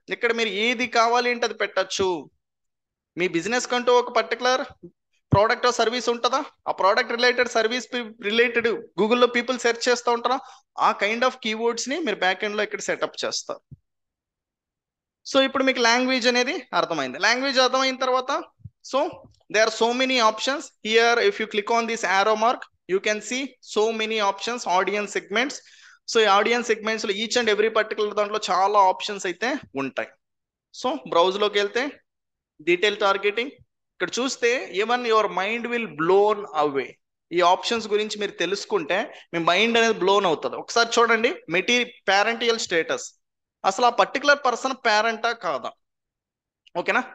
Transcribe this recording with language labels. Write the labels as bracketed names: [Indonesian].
[Telugu] ఇక్కడ మీరు ఏది కావాలి అంటే అది పెట్టచ్చు. మీ బిజినెస్ కంటూ ఒక పర్టికులర్ ప్రోడక్ట్ సర్వీస్ ఉంటుందా, ఆ ప్రోడక్ట్ రిలేటెడ్ సర్వీస్ రిలేటెడ్ గూగుల్లో పీపుల్ సెర్చ్ చేస్తూ ఉంటారా, ఆ కైండ్ ఆఫ్ కీవర్డ్స్ ని మీరు బ్యాక్ ఎండ్ లో ఇక్కడ సెటప్ చేస్తారు. సో ఇప్పుడు మీకు లాంగ్వేజ్ అనేది అర్థమైంది. లాంగ్వేజ్ అర్థమైన తర్వాత, [English] So there are so many options here. If you click on this arrow mark, you can see so many options, audience segments. [Telugu] So ఈ ఆడియన్స్ సెగ్మెంట్స్ లో ఈచ్ అండ్ ఎవ్రీ పర్టికులర్ దాంట్లో చాలా options అయితే ఉంటాయి. So browse లోకి వెళ్తే detail targeting, ఇక్కడ చూస్తే [English] Even your mind will blown away. [Telugu] ఈ ఆప్షన్స్ గురించి మీరు తెలుసుకుంటే మీ మైండ్ అనేది బ్లోన్ అవుతుంది. ఒకసారి చూడండి, పేరెంటియల్ స్టేటస్, అసలు ఆ పర్టికులర్ పర్సన్ పేరెంటా కాదా? ఓకేనా?